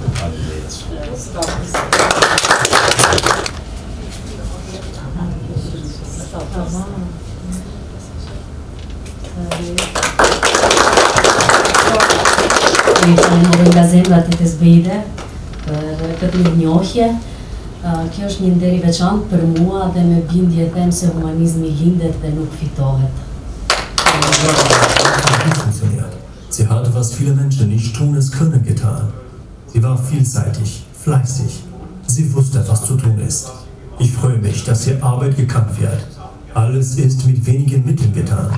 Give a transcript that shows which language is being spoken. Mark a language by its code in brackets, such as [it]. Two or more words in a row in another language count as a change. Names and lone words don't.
[sq] Falenderoj nga zemra të të zbejde për këtë mirënjohje. Kjo është një nder i veçantë për mua dhe me bindje them se humanizmi lindet dhe nuk fitohet. [de] Sie hat, was viele Menschen nicht tun, es können getan. Sie war vielseitig, fleißig. Sie wusste, was zu tun ist. Ich freue mich, dass hier Arbeit gekannt wird. Alles ist mit wenigen Mitteln getan.